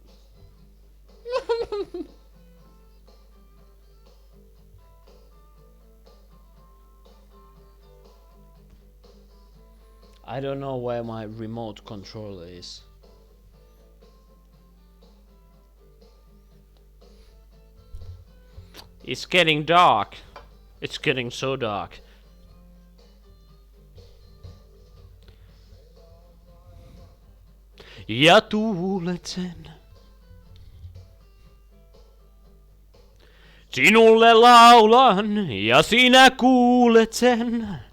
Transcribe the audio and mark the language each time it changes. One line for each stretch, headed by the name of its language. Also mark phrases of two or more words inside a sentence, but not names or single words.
English: I don't know where my remote controller is. It's getting dark. It's getting so dark.
Finnish: Ja tuulet sen. Sinulle laulan ja sinä kuulet sen.